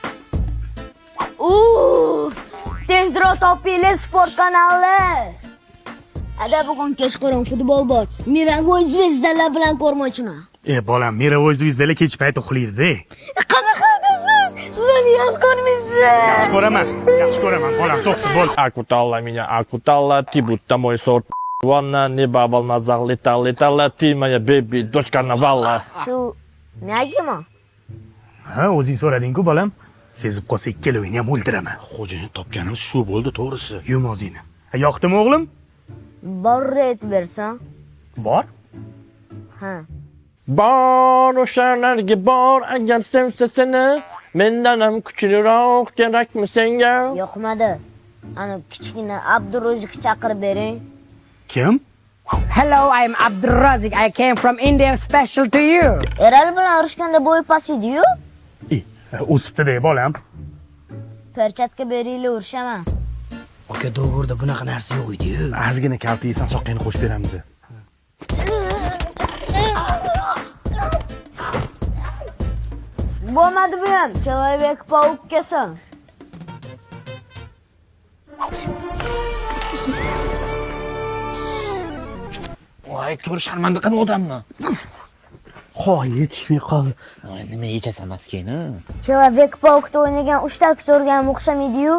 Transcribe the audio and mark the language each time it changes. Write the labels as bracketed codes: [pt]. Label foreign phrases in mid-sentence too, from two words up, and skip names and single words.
[uz] Tezroq topinglar sport kanali. Ada, bugun kechqurun futbol bor. Miravoy zvezdalar bilan ko'rmoqchiman. Bolam, Miravoy zvezdalar kech payti uxlaydi-da. Qanaqa deysiz? Siz meni yaxshi ko'rmaysiz. Yaxshi ko'raman, bolam, to'xta, bo'l. [ru] Акутала меня, акутала, ты будто мой сорт. Ванна, небо, волна, залетала, ты моя беби, дочка Навала. [uz] Shu nagimi? Ha, o'zing so'rading-ku, bolam. Sezib qolsa ikkalovini ham o'ldiraman. Xo'jayin topganimiz shu bo'ldi, to'g'risi. Yum o'zingni. Yoqdimi, o'g'lim? Bor aytib bersam. Bor. Ha. Bor o'shalarga bor, agar sevsa seni, mendan ham kuchliroq kerakmi senga? Yo'qmadi. Ana kichkina Abdurozikni chaqirib bering. Kim? [en] Hello, I'm Abdurrazik. I came from India special to you. [uz] Erali bilan urushganda bo'yi past edi-yu. O'sibdi-da, bolam. Perchatka beringlar, urushaman. Aka, do'g'rida bunaqa narsa yo'q edi-yu. Ozgina kalta yeysan, soqqani qo'shib beramiz. Bo'lmadi bu ham. [ru] Человек паук [uz] kelsin. Voy, to'g'ri sharmanda qilma odamni. Qo'y yetishmay qoldi. Voy, nima yechasan maskeni? [ru] Человек паукda [uz] o'ynagan 3 ta aktyorga ham o'xshamaydi-yu.